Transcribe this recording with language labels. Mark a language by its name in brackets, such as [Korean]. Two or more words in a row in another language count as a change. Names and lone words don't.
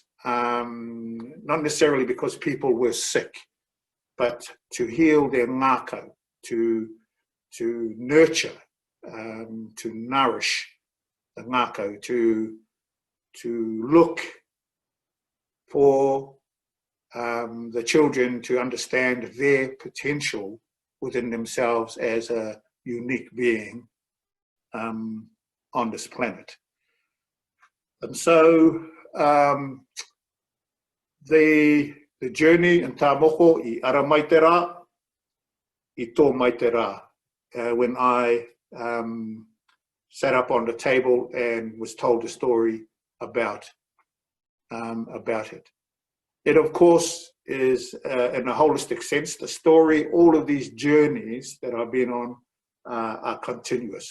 [English] Not necessarily because people were sick, but to heal their ngākau, to nurture, to nourish the ngākau, to look for the children to understand their potential within themselves as a unique being on this planet. And so the journey in [Māori] tāmoko I ara mai te rā, I tō mai te rā. [English] When I sat up on the table and was told a story about it. It, of course, is in a holistic sense, the story, all of these journeys that I've been on are continuous.